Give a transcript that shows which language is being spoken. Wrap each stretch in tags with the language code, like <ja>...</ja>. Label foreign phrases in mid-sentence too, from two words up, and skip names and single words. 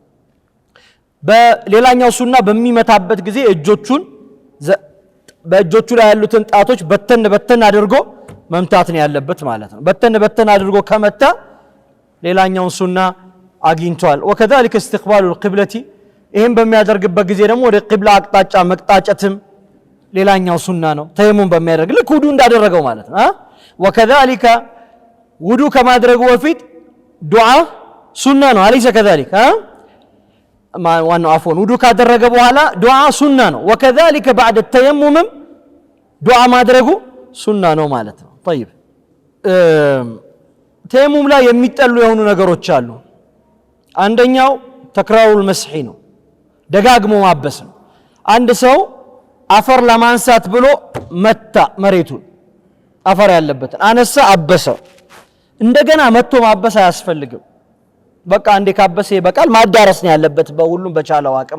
<am>በሌላኛው ሱና በሚመታበት ጊዜ እጆቹን በእጆቹ ላይ ያሉትን ጣቶች በተን አድርጎ መምታት ነው ያለበት ማለት ነው በተን አድርጎ ከመታ ሌላኛው ሱና አግኝቷል</am> <ar>وكذلك استقبال القبلة</ar> <am>ይሄን በሚያደርግበት ጊዜ ደግሞ ወደ ቂብላ አቅጣጫ መቅጣጨትም ሌላኛው ሱና ነው ተየሙም በሚያደርግ ልክ ውዱ እንዳደረገው ማለት ነው وكذلك ውዱ ከማድረጉ በፊት ዱዓ ሱና ነው</am> <ar>أليس كذلك</ar> <am>ዋናው አፎን ውዱ ካደረገ በኋላ ዱዓ ሱና ነው</am> <ar>وكذلك بعد التيمم</ar> <am>ዱዓ ማድረጉ ሱና ነው ማለት ነው طيب ተየሙም ላይ የሚጠሉ የሆኑ ነገሮች አሉ አንደኛው</am> <ar>تكرار المسح</ar> <am>ነው ደጋግሞ ማበስ ነው አንድ ሰው አፈር ለማንሳት ብሎ መታ መሬቱን አፈር ያለበት አነሳ አበሰ እንደገና መጥቶ ማበስ አያስፈልግም በቃ አንዴ ካበሰ ይበቃል ማዳረስ ነው ያለበት በሁሉም በቻለው አቅም</am>